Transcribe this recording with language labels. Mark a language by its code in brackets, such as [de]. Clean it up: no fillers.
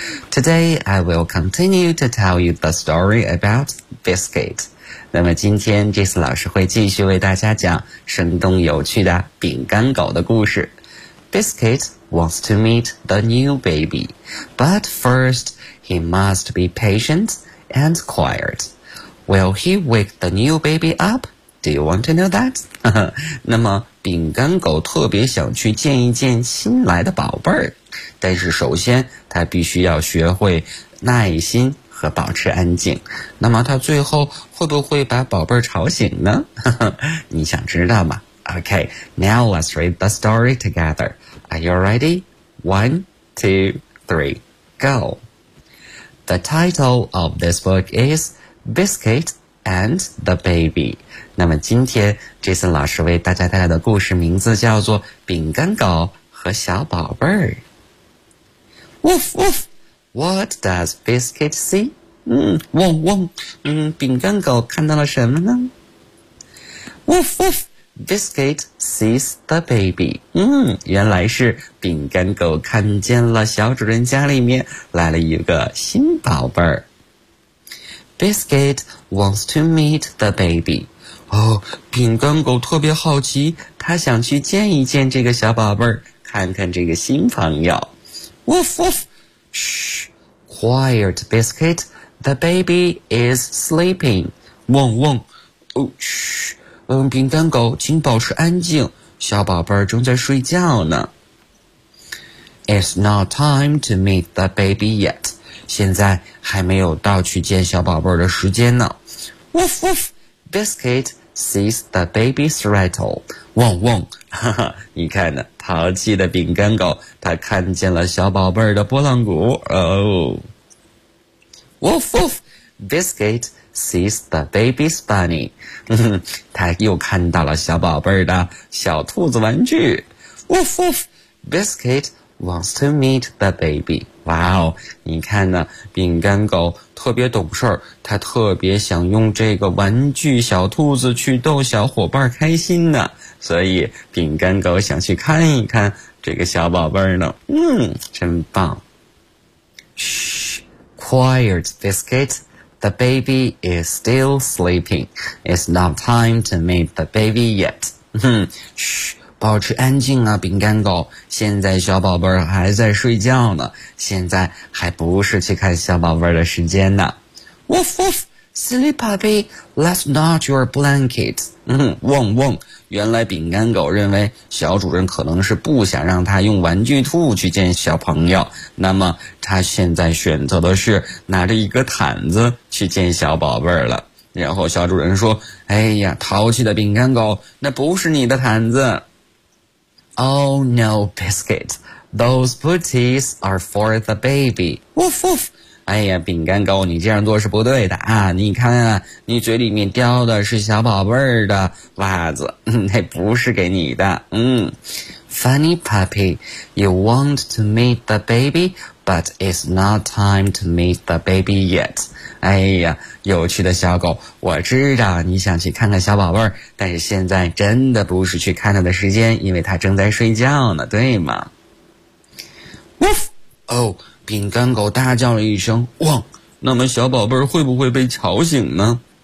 [en] Today, I will continue to tell you the story about Biscuit. [zh] 那么今天 Jason 老师会继续为大家讲生动有趣的饼干狗的故事。 [en] Biscuit wants to meet the new baby, but first he must be patientand quiet. Will he wake the new baby up? Do you want to know that? [zh] 那么饼干狗特别想去见一见新来的宝贝儿，但是首先他必须要学会耐心和保持安静。那么他最后会不会把宝贝儿吵醒呢？你想知道吗？ [en] OK, now let's read the story together. Are you ready? 1, 2, 3, go. The title of this book is Biscuit and the Baby. [zh] 那么今天 Jason 老师为大家带来的故事名字叫做饼干狗和小宝贝儿。 [en] Woof, woof! What does Biscuit see? [zh] 汪汪，饼干狗看到了什么呢？ [en] Woof, woof! Biscuit sees the baby. [zh] 原来是饼干狗看见了小主人家里面来了一个新宝贝儿。 [en] Biscuit wants to meet the baby. [zh] 哦，饼干狗特别好奇，他想去见一见这个小宝贝儿，看看这个新朋友。 [en] Woof woof! Shh! Quiet, Biscuit. The baby is sleeping. [zh] 汪汪。哦，嘘。饼干狗，请保持安静，小宝贝儿正在睡觉呢。 [en] It's not time to meet the baby yet. [zh] 现在还没有到去见小宝贝儿的时间呢。 [en] Woof woof! Biscuit sees the baby's rattle. [zh] 汪汪！哈哈，你看呢，淘气的饼干狗，它看见了小宝贝儿的拨浪鼓。 [en] Oh! Woof woof! Biscuit. sees the baby's bunny. [zh] 他又看到了小宝贝的小兔子玩具。 [en] Woof woof! Biscuit wants to meet the baby. [zh] 哇哦，你看呢，饼干狗特别懂事，他特别想用这个玩具小兔子去逗小伙伴开心呢，所以饼干狗想去看一看这个小宝贝呢。真棒。 [en] Shh! Quiet, Biscuit. The baby is still sleeping. It's not time to meet the baby yet. [zh] 嘘，保持安静啊，饼干狗。现在小宝贝儿还在睡觉呢，现在还不是去看小宝贝儿的时间呢。 [en] Woof woof, silly puppy, let's not your blanket. [zh] 汪汪，原来饼干狗认为小主人可能是不想让他用玩具兔去见小朋友，那么他现在选择的是拿着一个毯子去见小宝贝儿了。然后小主人说，哎呀，淘气的饼干狗，那不是你的毯子。 [en] Oh no, Biscuit. Those booties are for the baby. Woof woof. [zh] 哎呀，饼干狗，你这样做是不对的啊！你看啊，你嘴里面叼的是小宝贝儿的袜子，那不是给你的。 [en] 嗯 ，Funny puppy, you want to meet the baby, but it's not time to meet the baby yet. [zh] 哎呀，有趣的小狗，我知道你想去看看小宝贝儿，但是现在真的不是去看他的时间，因为他正在睡觉呢，对吗 ？Woof. [en] Oh. [zh] 饼干狗大叫了一声，汪，那么小宝贝儿会不会被吵醒呢？